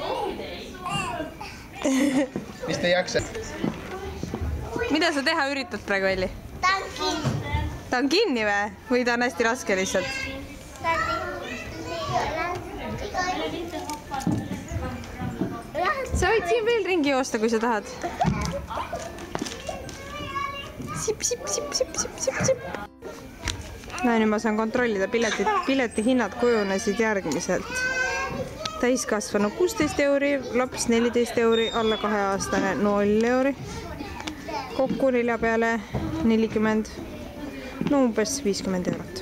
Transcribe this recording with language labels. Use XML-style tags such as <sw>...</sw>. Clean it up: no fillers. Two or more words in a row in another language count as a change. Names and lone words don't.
<et>Mis te jaksa? Mida sa teha üritad praegu, Elli? Ta on kinni. Ta on kinni või? Või ta on hästi raske lihtsalt? Sa võid siin veel ringi joosta, kui sa tahad. Sip, sip, sip, sip, sip, sip, sip. No nüüd ma saan kontrollida, pileti hinnad kujunesid järgmiselt. Täiskasvanu 16 euri, laps 14 euri, alla 2-aastane 0 euri. Kokku 4 peale 40, no umbes 50 eurot.</et>